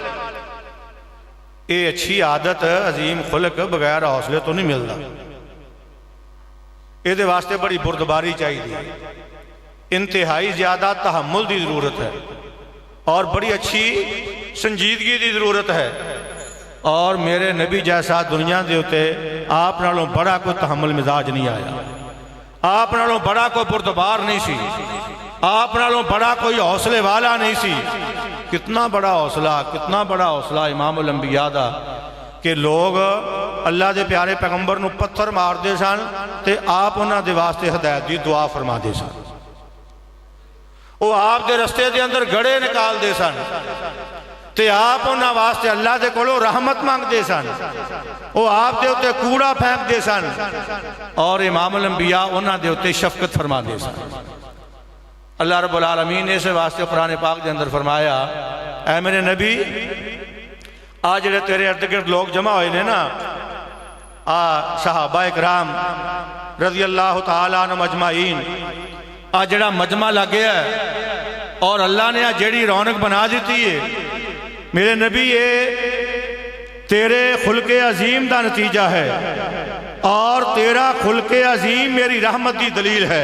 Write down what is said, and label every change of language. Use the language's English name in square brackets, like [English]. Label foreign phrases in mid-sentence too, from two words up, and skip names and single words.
[Punjabi] اے اچھی عادت عظیم خلق بغیر حوصلے تو نہیں ملتا، اے دے واسطے بڑی بردباری چاہیے، انتہائی زیادہ تحمل دی ضرورت ہے اور بڑی اچھی سنجیدگی دی ضرورت ہے، اور میرے نبی جیسا دنیا دے ہوتے آپ نالوں بڑا کوئی تحمل مزاج نہیں آیا، آپ نالوں بڑا کوئی بردبار نہیں سی، آپ نالوں بڑا کوئی حوصلے والا نہیں سی۔ کتنا بڑا حوصلہ امام الانبیاء دا کہ لوگ اللہ دے پیارے پیغمبر نو پتھر مار دے سن تے آپ انہاں دے واسطے ہدایت دی دعا فرما دے سن، وہ آپ دے رستے دے اندر گڑے نکال دے سن تے آپ انہاں واسطے اللہ دے کولوں رحمت مانگ دے سن، وہ آپ دے ہوتے کوڑا پھینک دے سن اور امام الانبیاء انہاں دے ہوتے شفقت فرما دے سن۔ [Arabic] اللہ رب العالمین [Punjabi] نے اسے واسطے قرآن پاک دے اندر فرمایا اے میرے نبی آج جڑے تیرے ارد گرد لوگ جمع ہوئے نے نا، صحابہ اکرام [Arabic] رضی اللہ تعالیٰ عنہ مجمعین، [Punjabi] آج جڑا مجمع لگیا ہے اور اللہ نے آج جڑی رونق بنا دیتی ہے، میرے نبی یہ تیرے خلق عظیم دا نتیجہ ہے اور تیرا خلق عظیم میری رحمت دی دلیل ہے۔